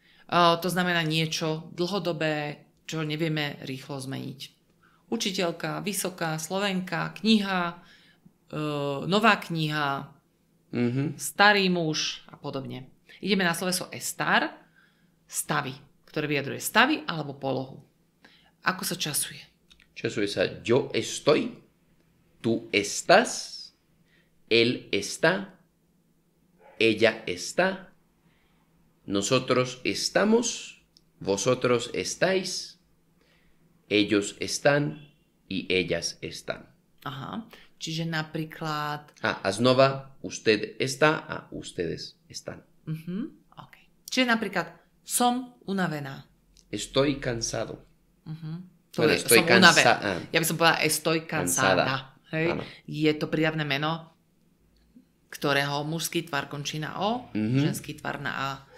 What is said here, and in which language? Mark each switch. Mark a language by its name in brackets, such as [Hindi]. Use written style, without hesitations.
[Slovak] To znamená niečo dlhodobé, čo nevieme rýchlo zmeniť. Učiteľka, vysoká, Slovenka, kniha, nová kniha, starý muž a podobne. Ideme na sloveso estar, stavy, ktoré vyjadruje stavy alebo polohu. Ako sa časuje? Časuje sa [Spanish] yo estoy, tú estás, él está, ella está, nosotros estamos, vosotros estáis, ellos están y ellas están. [Slovak] Aha, čiže napríklad... A znova, [Spanish] usted está a ustedes están. Okay. [Slovak] Čiže napríklad, som unavená. [Spanish] Estoy cansado. Estoy cansada. [Slovak] Ja by som povedala [Spanish] estoy cansada. [Slovak] Hej? Je to prídavné meno, ktorého mužský tvar končí na O, ženský tvar na A.